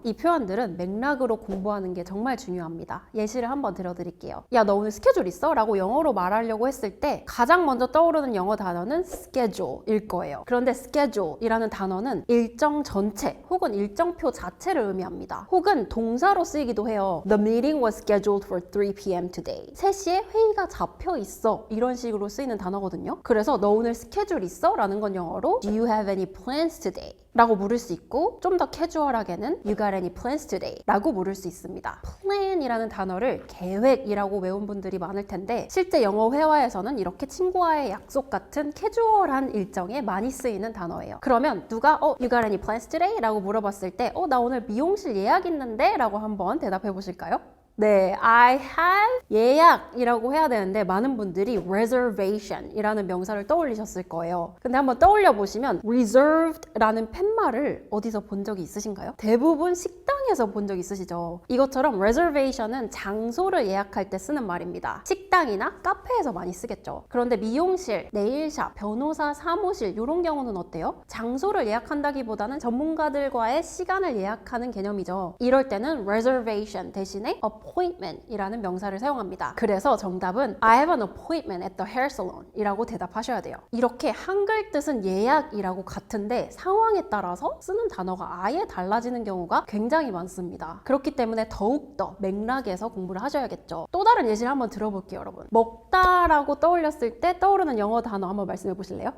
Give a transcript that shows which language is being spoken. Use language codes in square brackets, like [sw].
[ko] 이 표현들은 맥락으로 공부하는 게 정말 중요합니다. 예시를 한번 들어드릴게요. 야, 너 오늘 스케줄 있어? 라고 영어로 말하려고 했을 때 가장 먼저 떠오르는 영어 단어는 schedule일 거예요. 그런데 schedule이라는 단어는 일정 전체 혹은 일정표 자체를 의미합니다. 혹은 동사로 쓰이기도 해요. [en] The meeting was scheduled for 3 p.m. [ko] today. 3시에 회의가 잡혀 있어. 이런 식으로 쓰이는 단어거든요. 그래서 너 오늘 스케줄 있어? 라는 건 영어로 [en] Do you have any plans today? [ko] 라고 물을 수 있고 좀 더 캐주얼하게는 [en] You got any plans today? [ko] 라고 물을 수 있습니다. plan이라는 단어를 계획이라고 외운 분들이 많을 텐데 실제 영어 회화에서는 이렇게 친구와의 약속 같은 캐주얼한 일정에 많이 쓰이는 단어예요. 그러면 누가 [en] You got any plans today? [ko] 라고 물어봤을 때 나 오늘 미용실 예약 있는데? 라고 한번 대답해 보실까요? 네, [en] I have [ko] 예약이라고 해야 되는데 많은 분들이 reservation이라는 명사를 떠올리셨을 거예요. 근데 한번 떠올려 보시면 reserved라는 팻말을 어디서 본 적이 있으신가요? 대부분 식당에서 본 적 있으시죠? 이것처럼 reservation은 장소를 예약할 때 쓰는 말입니다. 식당이나 카페에서 많이 쓰겠죠. 그런데 미용실, 네일샵, 변호사 사무실 이런 경우는 어때요? 장소를 예약한다기보다는 전문가들과의 시간을 예약하는 개념이죠. 이럴 때는 reservation 대신에 appointment이라는 명사를 사용합니다. 그래서 정답은 [en] I have an appointment at the hair salon [ko] 이라고 대답하셔야 돼요. 이렇게 한글 뜻은 예약이라고 같은데 상황에 따라서 쓰는 단어가 아예 달라지는 경우가 굉장히 많습니다. 그렇기 때문에 더욱더 맥락에서 공부를 하셔야겠죠. 또 다른 예시를 한번 들어볼게요, 여러분. 먹다라고 떠올렸을 때 떠오르는 영어 단어 한번 말씀해 보실래요?